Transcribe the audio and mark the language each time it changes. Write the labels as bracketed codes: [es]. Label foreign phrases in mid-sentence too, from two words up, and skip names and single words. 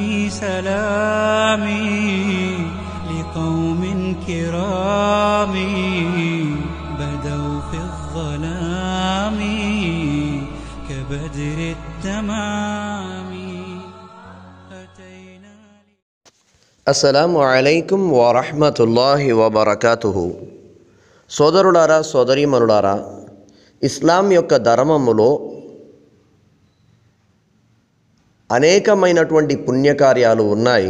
[ar] سلامي لقوم كرام بدوا في الظلام كبدر التمام. السلام عليكم ورحمة الله وبركاته. [te] సోదరులారా, సోదరీమణులారా, ఇస్లాం యొక్క ధర్మములో అనేకమైనటువంటి పుణ్యకార్యాలు ఉన్నాయి.